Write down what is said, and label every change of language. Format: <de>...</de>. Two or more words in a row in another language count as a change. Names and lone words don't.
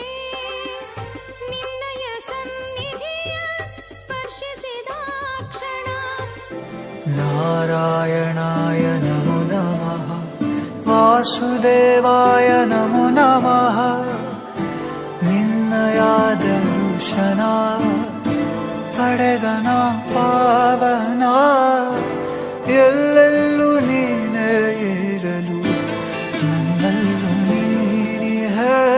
<kn>ನಿನ್ನಯ ಸನ್ನಿಧಿಯ ಸ್ಪರ್ಶಿಸಿದಾಕ್ಷಣ</kn> <sa>ನಾರಾಯಣಾಯ ನಮೋ ನಮಃ, ವಾಸುದೇವಾಯ ನಮೋ ನಮಃ.</sa> <kn>ನಿನ್ನಯ ದರ್ಶನ ಪಡೆದನ ಪಾವನ, ಎಲ್ಲೆಲ್ಲೂ ನೀನೇ ಇರಲು ನನ್ನಲ್ಲೂ ನೀನಿಹೆ.</kn>